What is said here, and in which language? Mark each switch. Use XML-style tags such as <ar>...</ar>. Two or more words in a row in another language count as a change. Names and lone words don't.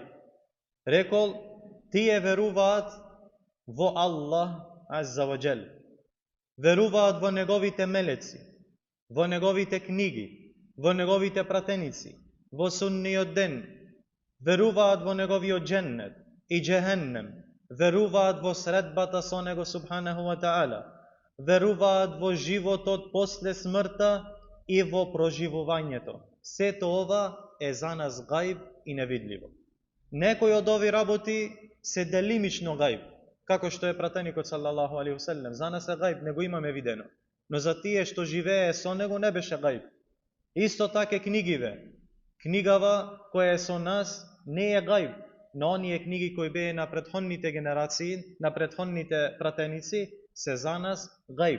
<mk>Рекол, тие веруваат во Аллах</mk> <ar>عز وجل.</ar> <mk>Веруваат во неговите мелеци, во неговите книги, во неговите пратеници, во судниот ден. Веруваат во неговиот дженнет и джехеннем. Веруваат во средбата со него</mk> <ar>سبحانه وتعالى.</ar> <mk>Веруваат во животот после смртта и во проживувањето. Сето ова е за нас гајб и невидливо. Некои од овие работи се делимично гајб, како што е пратеникот</mk> <ar>صلى الله عليه وسلم.</ar> <mk>За нас е гајб, не го имаме видено. Но за тие што живее со него не беше гајб. Исто така книгиве. Книгава која е со нас не е гајб, но оние книги кои беа на претходните генерации, на претходните пратеници, се за нас гајб.</mk>